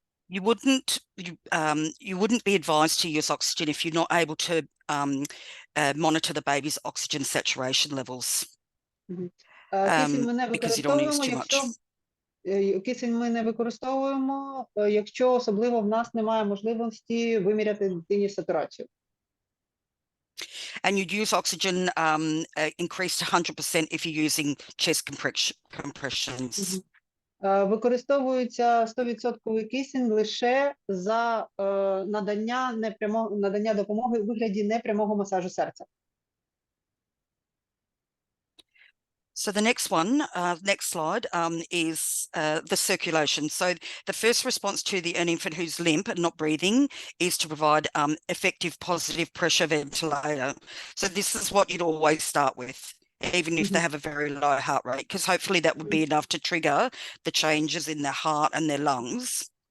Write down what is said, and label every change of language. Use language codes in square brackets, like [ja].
[en] You wouldn't be advised to use oxygen if you're not able to monitor the baby's oxygen saturation levels. [uk] Кисень ми не [en] Because you don't want to use [uk] використовуємо, [en] too much. [uk] кисень ми не використовуємо, якщо особливо в нас немає можливості виміряти дитині сатурацію. [en] And you'd use oxygen increased to 100% if you're using chest compressions. [uk] Використовується 100% кисень лише за надання допомоги у вигляді непрямого масажу серця. [en] So the next slide is the circulation. So the first response to an infant who's limp and not breathing is to provide effective positive pressure ventilator. So this is what you'd always start with, even if they have a very low heart rate, because hopefully that would be enough to trigger the changes in their heart and their lungs.